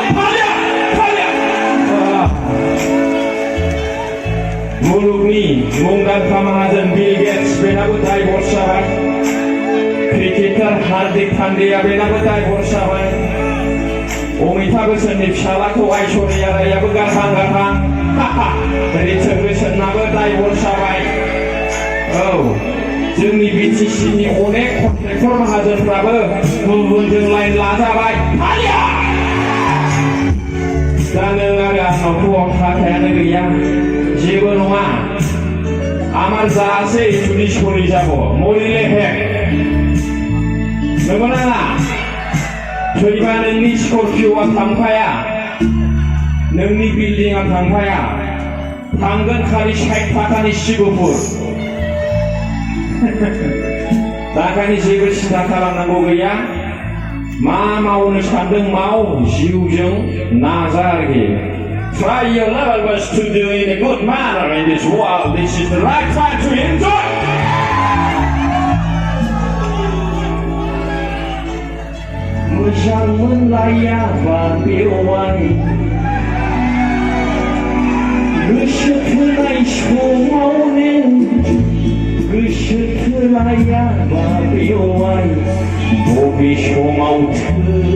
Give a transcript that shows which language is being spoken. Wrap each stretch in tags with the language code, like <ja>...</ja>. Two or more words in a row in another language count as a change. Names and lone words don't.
<brx>मुलुगनि मुंदांखा माहाजोन बिल गेट्स बेनाबो डाइभर्स जाबाय क्रिकेटार हार्दिक पान्डेया बेनाबो डाइभर्स जाबाय अमिताभ बच्चननि फिसालाखौ ऐश्वर्या रायाबो गारहां रिचर्ड ब्रेन्सनाबो डाइभर्स जाबाय औ जोंनि बिटिसिनि अनेक कन्ट्रेक्टर माहाजोनफ्राबो गुबुनजों लाइन लाजाबाय दा नों आरो आंनावथ' थाखायानो गैया जेबो नङा</brx> <as>আমার যা আছে যদি সরে যাব মরিলে হেক</as> <brx>नंगौ ना थैबा नोंनि स्करपिअ'आ थांफाया नोंनि बिल्डिंआ थांफाया थांगोन खालि 60 थाखानि सिबुफोर दाखानि जेबो सिन्था खालामनांगौ गैया मा मावनो सानदों माव जिउजों नाजा आरोखि</brx> <en>Try your level best to do in a good manner in this world. This is the right time to enjoy.</en> <brx>Moja melayaba biwai, gosekelai somaunen, gosekelayaba biwai, bobe somautu.</brx>